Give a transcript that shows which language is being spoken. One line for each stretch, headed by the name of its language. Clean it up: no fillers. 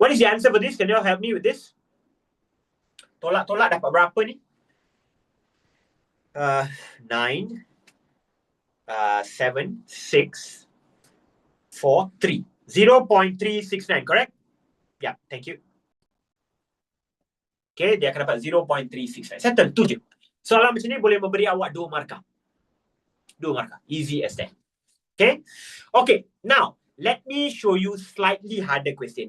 English: What is the answer for this? Can you all help me with this?
Malay: Tolak-tolak dapat berapa ni? 9, 7, 6, 4, 3.
English: 0.369, correct? Yeah, thank you.
Malay: Okay, dia akan dapat 0.369. Settle, tu je. Soalan macam ni boleh memberi awak 2 markah. 2 markah.
English: Easy as that. Okay? Okay, now, let me show you slightly harder question.